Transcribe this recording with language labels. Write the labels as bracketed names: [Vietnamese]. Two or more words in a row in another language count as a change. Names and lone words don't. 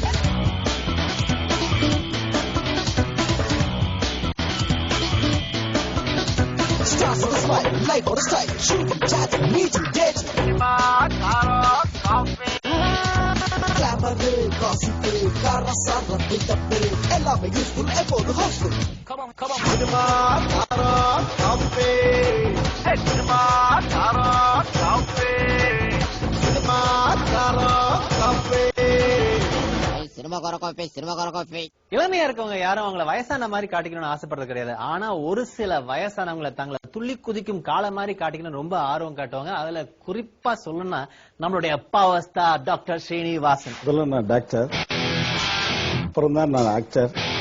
[English] Stars on the slide, life on the side, shooting, chatting, meeting, dating. Cinema, Caro, Coffee. Glamour, gossip, Cara, Sarah, Pickup, எல்லாமே useful, எப்போது housefull. Come on. Cinema, Caro, Coffee. Hey, Cinema, Caro, Coffee. Cinema, Caro, Coffee. cinema coffee. [Tamil] இளமையா இருக்கவங்க யாரும் அவங்கள வயசான மாதிரி காட்டிக்கணும்னு ஆசைப்படுறது கிடையாது. ஆனா ஒரு சில வயசானவங்களை தங்களை துள்ளி குதிக்கும் கால மாதிரி காட்டிக்கணும் ரொம்ப ஆர்வம் காட்டுவாங்க. அதுல குறிப்பா சொல்லணும்னா நம்மளுடைய [English] power star doctor [Tamil] ஸ்ரீனிவாசன். முதல்ல நான் டாக்டர், அப்புறம் தான் நான் ஆக்டர்.